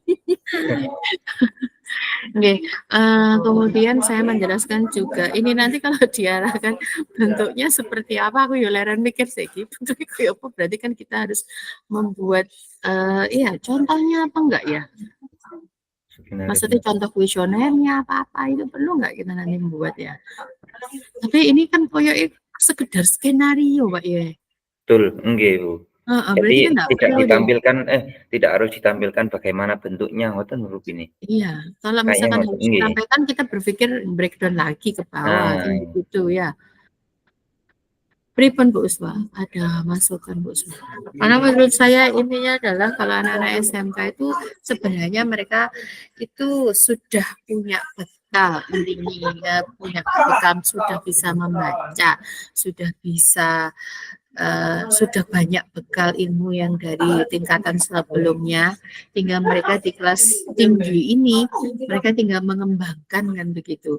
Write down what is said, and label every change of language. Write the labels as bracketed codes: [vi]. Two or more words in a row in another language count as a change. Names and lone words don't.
[id] Oke, kemudian saya menjelaskan juga, ini nanti kalau diarahkan bentuknya seperti apa, [jv] aku ya leren mikir [id] sih, bentuknya kayak apa, berarti kan kita harus membuat, iya, contohnya apa enggak ya? Maksudnya contoh kuesionernya apa-apa itu perlu nggak kita nanti membuat ya? Tapi ini kan koyo sekedar skenario, Pak ya. Betul, nggih, Bu. Heeh, Jadi berarti kan nggak tidak perlu deh. ditampilkan tidak harus ditampilkan bagaimana bentuknya, ngoten huruf ini. Iya, kalau Kayaknya misalkan ngoten, harus nggih. disampaikan kita berpikir breakdown lagi ke bawah, kan Nah, gitu ya. Pripun Bu Uswa, ada masukan Bu Uswa? Karena menurut saya intinya adalah kalau anak-anak SMK itu sebenarnya mereka itu sudah punya bekal, intinya punya bekal, sudah bisa membaca, sudah bisa sudah banyak bekal ilmu yang dari tingkatan sebelumnya, tinggal mereka di kelas tinggi ini mereka tinggal mengembangkan kan begitu.